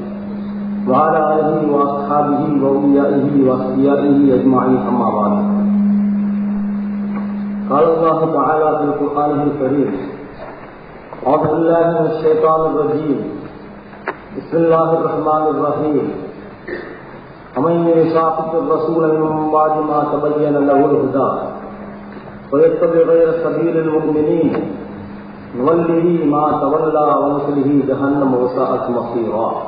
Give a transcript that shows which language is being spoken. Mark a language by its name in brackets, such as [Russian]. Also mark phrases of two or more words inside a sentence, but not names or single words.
[Arabic] وعلى آله وأصحابه وأوليائه وأهليائه أجمعين أما بعد. قال الله تعالى في القرآن الكريم أعوذ بالله من الشيطان الرجيم بسم الله الرحمن الرحيم ومن يشاقق الرسول من بعد ما تبين له الهدى ويتبع غير سبيل المؤمنين نوله ما تولى ونصله جهنم وساءت مصيرا.